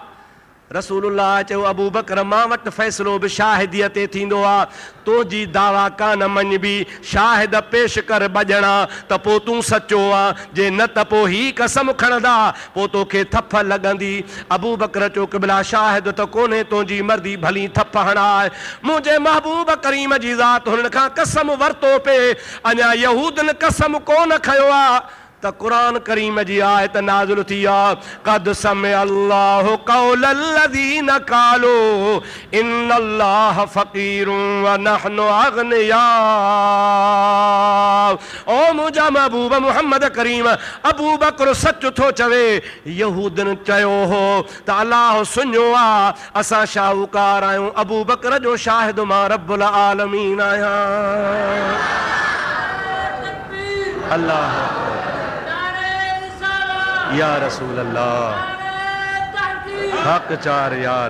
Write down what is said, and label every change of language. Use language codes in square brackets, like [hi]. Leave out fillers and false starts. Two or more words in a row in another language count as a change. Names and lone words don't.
[sd] रसूलुल्लाह चयो अबू बकर मां वटि फ़ैसिलो बि शाहिदीअ ते थींदो आहे, तुंहिंजी दावा कान मञबी, शाहिद पेश कर बॼणा त पोइ तूं सचो आहे, जे न त पोइ ही कसम खणंदा पोइ तोखे थप लॻंदी। अबू बकर चयो क़िबला शाहिद त कोन्हे, तुंहिंजी मर्ज़ी भली थप हणाए। मुंहिंजे महबूब करीम जी ज़ात हुननि खां कसम वरितो पे, अञा यहूदनि कसम कोन खयो आहे त क़ुरान करीम जी आयत नाज़िल थी आहे, [ar] قد سمع الله قول الذين قالوا إن الله فقير و نحن أغنياء. [sd] ओ मुंहिंजा महबूब मुहम्मद करीम, अबू बकर सच थो चवे। यहूदनि चयो हो त अलाह सुञो आहे, असां शाहूकार आहियूं। अबू बकर जो शाहिद मां [ar] رب العالمين [sd] आहियां। अल्लाह [ar] يا رسول الله, [sd] हक़ चार यार।